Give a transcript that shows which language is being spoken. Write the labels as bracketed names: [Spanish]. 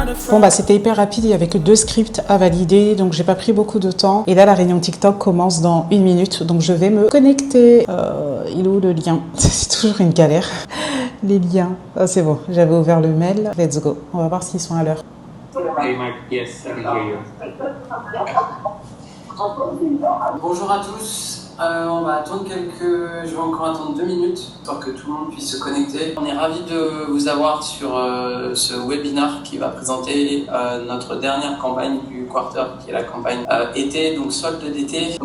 [French] Bon c'était hyper rapide, il n'y avait que 2 scripts à valider, donc j'ai pas pris beaucoup de temps. Et là la réunion TikTok commence dans 1 minute, donc je vais me connecter. Il est où le lien? C'est toujours une galère. Les liens. Oh, c'est bon, j'avais ouvert le mail. [English] Let's go. [French] On va voir s'ils sont à l'heure. [English] Hey Mike, yes, I can hear you. [French] Bonjour à tous. On va attendre je vais encore attendre 2 minutes pour que tout le monde puisse se connecter. On est ravis de vous avoir sur ce webinaire qui va présenter notre dernière campagne du quarter, qui est la campagne été, donc solde d'été.